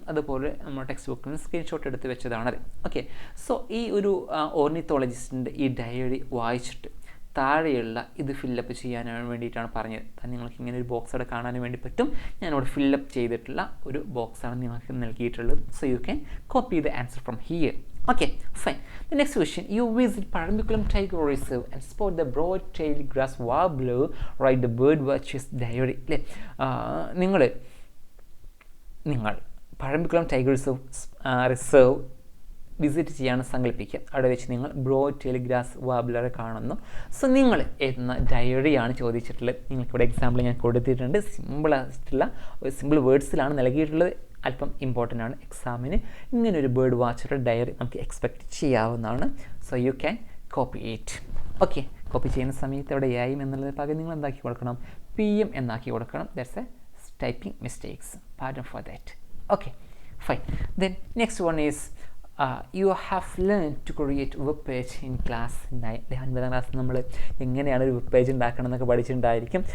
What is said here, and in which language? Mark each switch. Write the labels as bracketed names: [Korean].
[Malayalam] അതുപോലെ നമ്മുടെ ടെക്സ്റ്റ് ബുക്കിൽ നിന്ന് സ്ക്രീൻഷോട്ട് എടുത്ത് വെച്ചതാണത്. ഓക്കെ, സോ ഈ ഒരു ഓർണിത്തോളജിസ്റ്റിൻ്റെ ഈ ഡയറി വായിച്ചിട്ട് താഴെയുള്ള ഇത് ഫില്ലപ്പ് ചെയ്യാൻ വേണ്ടിയിട്ടാണ് പറഞ്ഞത്. നിങ്ങൾക്ക് ഇങ്ങനെ ഒരു ബോക്സ് അവിടെ കാണാൻ വേണ്ടി പറ്റും. ഞാനിവിടെ ഫില്ലപ്പ് ചെയ്തിട്ടുള്ള ഒരു ബോക്സാണ് നിങ്ങൾക്ക് നൽകിയിട്ടുള്ളത്. [English] So you can copy the answer from here. Okay, fine. The next question, you visit Parambiculam Tiger Reserve and spot the broad-tailed grass warbler. Write the bird watcher's diary. [Malayalam] നിങ്ങൾ Parambiculam Tiger Reserve വിസിറ്റ് ചെയ്യാൻ സങ്കല്പിക്കുക. അവിടെ വെച്ച് നിങ്ങൾ broad tail grass വാബ്ലറെ കാണുന്നു. So നിങ്ങൾ എഴുതുന്ന ഡയറിയാണ് ചോദിച്ചിട്ടുള്ളത്. നിങ്ങൾക്കിവിടെ എക്സാമ്പിൾ ഞാൻ കൊടുത്തിട്ടുണ്ട്. സിമ്പിൾ വേർഡ്സിലാണ് നൽകിയിട്ടുള്ളത്. അല്പം ഇമ്പോർട്ടൻ്റ് ആണ് എക്സാമിന്. ഇങ്ങനൊരു ബേർഡ് വാച്ചറുടെ ഡയറി നമുക്ക് എക്സ്പെക്റ്റ് ചെയ്യാവുന്നതാണ്. So you can copy it. Okay, copy ചെയ്യുന്ന സമയത്ത് അവിടെ എ എന്നുള്ളത് പകരം നിങ്ങൾ എന്താക്കി കൊടുക്കണം? PM എന്നാക്കി കൊടുക്കണം. [English] That's a typing mistakes. Pardon for that. Okay, fine. Then next one is you have learned to create web page in class 9. [Malayalam] 9ാം class നമ്മൾ എങ്ങനെയാണ് ഒരു വെബ് പേജ് ഉണ്ടാക്കണം എന്നൊക്കെ പഠിച്ചിട്ടുണ്ടായിരിക്കും.